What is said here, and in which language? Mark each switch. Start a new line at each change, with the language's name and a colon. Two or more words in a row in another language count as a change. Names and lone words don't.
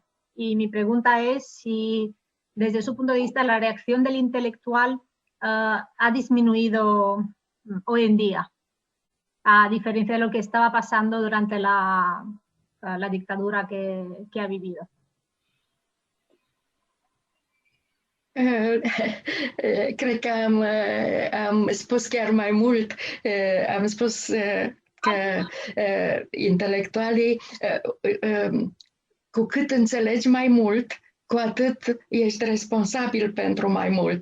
Spanish: Y mi pregunta es si, desde su punto de vista, la reacción del intelectual ha disminuido hoy en día, a diferencia de lo que estaba pasando durante la dictadura que ha vivido.
Romanian: Cred că am spus chiar mai mult. Am spus că intelectualii, cu cât înțelegi mai mult, cu atât ești responsabil pentru mai mult.